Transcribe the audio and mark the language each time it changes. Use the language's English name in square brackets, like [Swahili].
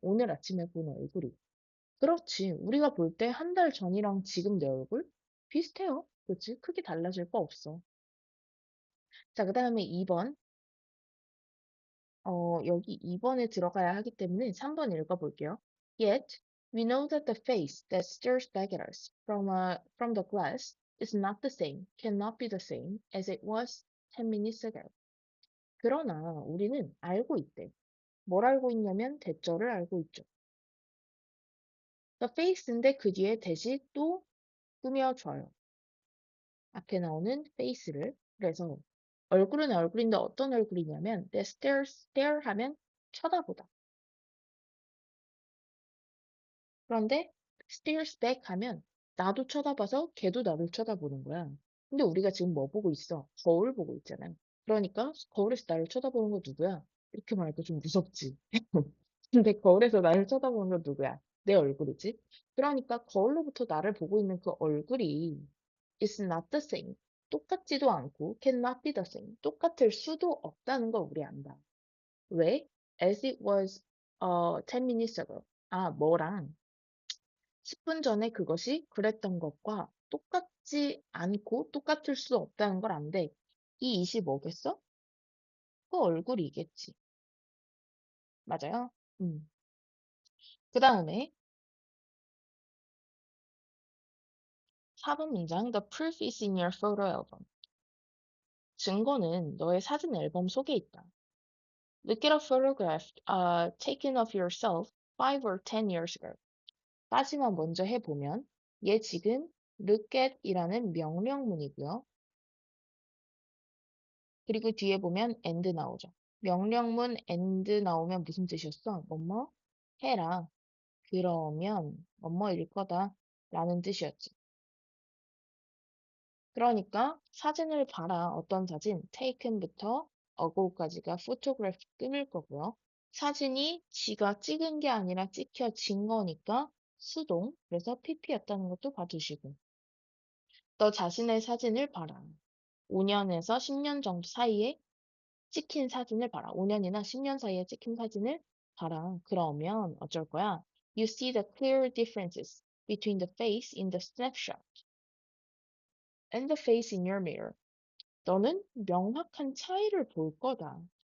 [Korean] 오늘 아침에 본 얼굴이. 그렇지. 우리가 볼 때 한 달 전이랑 지금 내 얼굴 비슷해요. 그렇지? 크게 달라질 거 없어. 자, 그 다음에 2번. 여기 2번에 들어가야 하기 때문에 3번 읽어볼게요. [English] Yet, we know that the face that stares back at us from the glass is not the same, cannot be the same as it was 10 minutes ago. [Korean] 그러나 우리는 알고 있대. 뭘 알고 있냐면 대절을 알고 있죠. The face인데 그 뒤에 대시 또 꾸며줘요. 앞에 나오는 face를. 그래서 얼굴은 얼굴인데 어떤 얼굴이냐면 that stare 하면 쳐다보다. 그런데 stares back 하면 나도 쳐다봐서 걔도 나를 쳐다보는 거야. 근데 우리가 지금 뭐 보고 있어? 거울 보고 있잖아. 그러니까 거울에서 나를 쳐다보는 거 누구야? 이렇게 말하니까 좀 무섭지. 근데 거울에서 나를 쳐다보는 거 누구야? 내 얼굴이지. 그러니까 거울로부터 나를 보고 있는 그 얼굴이 [English] is not the same. [Korean] 똑같지도 않고 [English] cannot be the same. [Korean] 똑같을 수도 없다는 걸 우리 안다. 왜? [English] As it was 10 minutes ago. [Korean] 뭐랑 10분 전에 그것이 그랬던 것과 똑같지 않고 똑같을 수 없다는 걸 안돼. 이 it이 뭐겠어? 그 얼굴이겠지. 맞아요? 그 다음에 4번 문장 [English] The proof is in your photo album. [Korean] 증거는 너의 사진 앨범 속에 있다. [English] Look at a photograph taken of yourself 5 or 10 years ago. [Korean] 까지만 먼저 해보면 얘 지금 look at 이라는 명령문이고요. 그리고 뒤에 보면 and 나오죠. 명령문 and 나오면 무슨 뜻이었어? 뭐뭐 해라. 그러면 뭐뭐일 거다 라는 뜻이었지. 그러니까 사진을 봐라. 어떤 사진? taken부터 ago까지가 photograph 끊을 거고요. 사진이 지가 찍은 게 아니라 찍혀진 거니까 수동. 그래서 pp였다는 것도 봐두시고. 너 자신의 사진을 봐라. 5년에서 10년 정도 사이에 찍힌 사진을 봐라. 5년이나 10년 사이에 찍힌 사진을 봐라. 그러면 어쩔 거야? [English] You see the clear differences between the face in the snapshot and the face in your mirror. [Korean] 너는 명확한 차이를 볼 거다.